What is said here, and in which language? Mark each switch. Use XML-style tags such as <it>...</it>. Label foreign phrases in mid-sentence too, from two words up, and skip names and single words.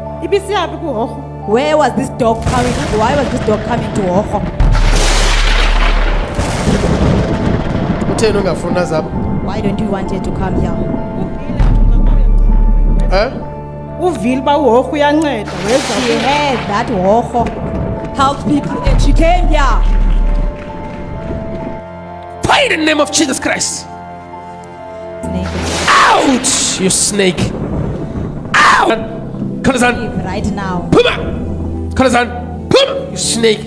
<xh>Ibisiyaphi ku Horo?</xh> <en>Where was this dog coming? Why was this dog coming to Horo?</en> <xh>Utheni ungafuna zabo?</xh> <en>Why don't you want her to come here?</en> <xh>Uvile ba uHoro uyanceda weza.</xh> <en>She heard that Horo helped people and she came here. Fire in the name of Jesus Christ. Snake. Out, you snake. Out. Kalazan. Leave right now.</en> <xh>Puma. Kalazan. Puma.</xh> <en>You snake.</en>